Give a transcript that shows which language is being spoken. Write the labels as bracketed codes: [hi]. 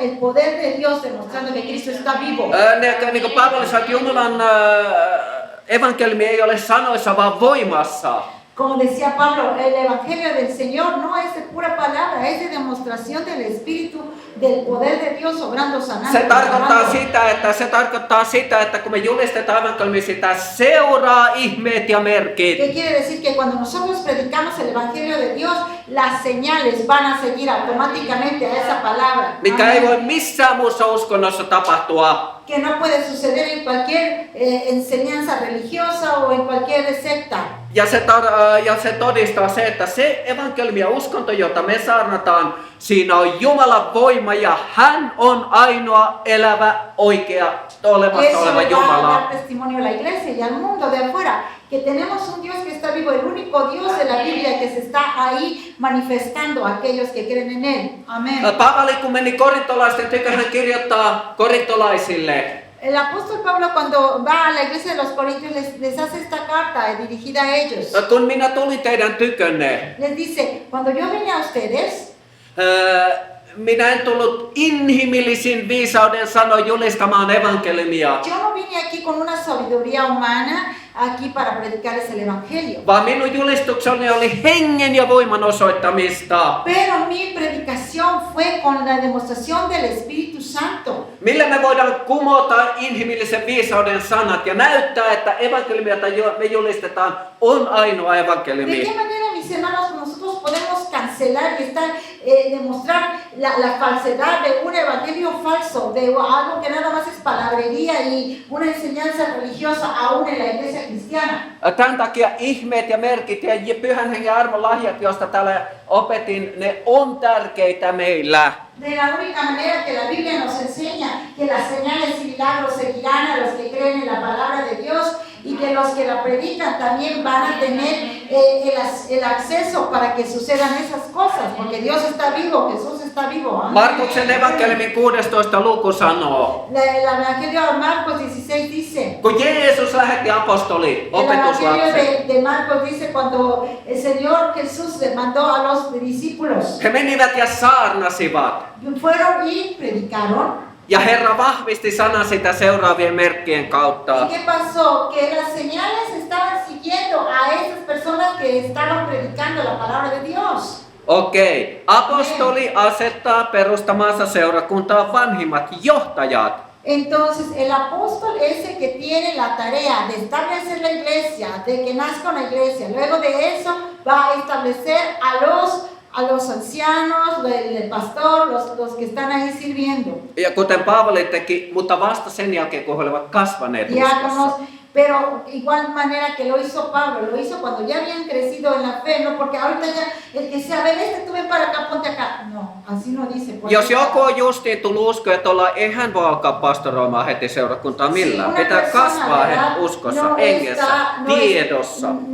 [es] El poder de Dios demostrando que Cristo está vivo. [fi] Niin kuin Paavali sanoi, että Jumalan evankeliumi ei ole sanoissa, vaan voimassa. [es] Como decía Pablo, el evangelio del Señor no es de pura palabra, es de demostración del Espíritu, del poder de Dios obrando, sanando. [fi] Se tarkoittaa sitä, että kun me julistetaan evankeliumia, sitä seuraa ihmeet ja merkit. [es] ¿Qué quiere decir? Que cuando nosotros predicamos el evangelio de Dios, las señales van a seguir automáticamente a esa palabra. [fi] Mikä ei voi missään muussa uskonnossa tapahtua. [es] Que no puede suceder en cualquier enseñanza religiosa o en cualquier secta. [fi] Ja se todistaa se, että se evankeliumi ja uskonto, jota me saarnataan, siinä on Jumalan voima ja hän on ainoa elävä, oikea, olemassa oleva [es] Eso va a [fi] Jumala. [es] dar testimonio a la iglesia y al mundo de afuera, que tenemos un Dios que está vivo, el único Dios de la Biblia que se está ahí manifestando a aquellos que creen en Él. Amén. [fi] Paavali kun meni korintolaisten tykö, hän kirjoittaa korintolaisille. [es] El apóstol Pablo cuando va a la iglesia de los Corintios les hace esta carta dirigida a ellos. [fi] Kun minä tulin teidän tykönne, [es] Les dice, cuando yo vine a ustedes, [fi] minä en tullut inhimillisin viisauden sanoin julistamaan evankeliumia, [es] yo no vine aquí con una sabiduría humana aquí para predicarles el evangelio. [fi] vaan minun julistukseni oli hengen ja voiman osoittamista. [es] Pero mi predicación fue con la demostración del Espíritu Santo. [fi] Millä me voidaan kumota inhimillisen viisauden sanat ja näyttää, että evankeliumi, jota me julistetaan, on ainoa [es] ¿De [fi] evankeliumi. [es] qué manera, mis hermanos, nosotros podemos cancelar y demostrar la falsedad de un evangelio falso, de algo que nada más es palabrería y una enseñanza religiosa aún en la iglesia cristiana? [fi] Tämän takia ihmeet ja merkit ja pyhän hengen armon lahjat, joista täällä opetin, ne on tärkeitä meillä. [es] De la única manera que la Biblia nos enseña que las señales y milagros seguirán a los que creen en la palabra de Dios y que los que la predican también van a tener el acceso para que sucedan esas cosas, porque Dios está vivo, Jesús está vivo. Amén. [fi] Markuksen evankeliumin 16 luku sanoo, [es] El Evangelio de Marcos 16 dice, [fi] kun Jeesus lähetti apostolit, [es] el Evangelio [fi] opetuslapset, [es] de Marcos dice cuando el Señor Jesús le mandó a los discípulos, [fi] he menivät ja saarnasivat. [es] fueron y predicaron. [fi] Ja Herra vahvisti sanan sitä seuraavien merkkien kautta. [es] ¿Y qué pasó? Que las señales estaban siguiendo a esas personas que estaban predicando la palabra de Dios. [fi] Okei. Apostoli asettaa perustamansa seurakuntaa vanhimmat johtajat. [es] Entonces, el apóstol es el que tiene la tarea de establecer la iglesia, de que nazca una iglesia. Luego de eso va a establecer a los ancianos, el pastor, los que están ahí sirviendo. [fi] Ja kuten Paavali teki, mutta vasta sen jälkeen, kun he olivat kasvaneet [es] Diáconos, [fi] uskossa. [es] pero igual manera que lo hizo Pablo, lo hizo cuando ya habían crecido en la fe, no porque ahorita ya el que sea, a ver, tú ven para acá, ponte acá. No, así no dice. [fi] Jos joku on justiin tullut uskoon, että ei hän voi alkaa pastoroimaan heti seurakuntaa millään. Pitää kasvaa uskossa, hengessä, tiedossa.